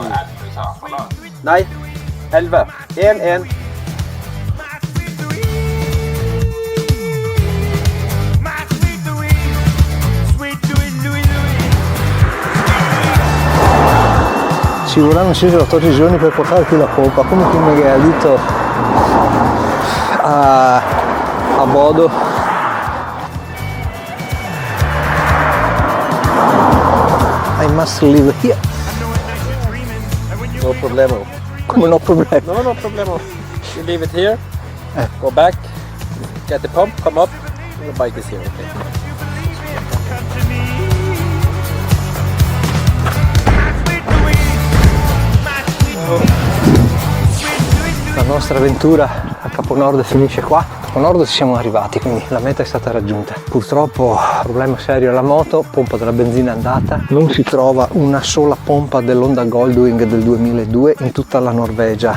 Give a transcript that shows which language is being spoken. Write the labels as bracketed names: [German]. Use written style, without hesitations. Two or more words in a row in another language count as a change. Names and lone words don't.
[Norwegian] Nei, 11. 1-1. [Italian] 'Ci vorranno 14 giorni per portare qui la pompa, come che mi ha detto a Bodo. [English] I must live here. No problemo. Come no problem? No problemo. You leave it here, go back, get the pump, come up, and the bike is here, okay? [Italian] La nostra avventura a Capo Nord finisce qua. A Capo Nord ci siamo arrivati, quindi la meta è stata raggiunta. Purtroppo problema serio alla moto, pompa della benzina è andata, non si trova una sola pompa dell'Honda Goldwing del 2002 in tutta la Norvegia.